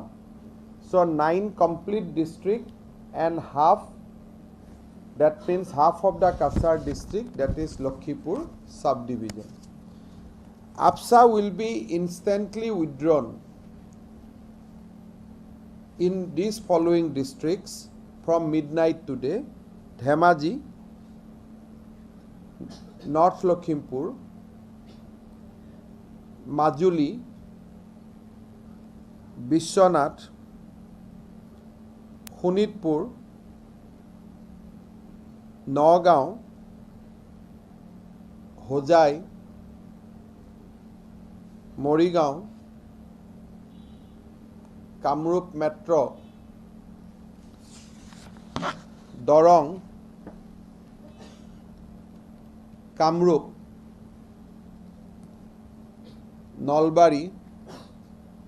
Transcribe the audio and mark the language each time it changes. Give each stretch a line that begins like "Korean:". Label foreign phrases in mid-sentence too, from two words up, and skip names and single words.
English: So 9 complete district and half, that means half of the Kasar district, that is Lakhimpur subdivision. APSA will be instantly withdrawn in these following districts from midnight today: Dhemaji, North Lakhimpur, Majuli, Bishwanath, Shonitpur, Nagaon, Hojai, Morigaon, Kamrup Metro, Dorong, Kamrup, Nalbari,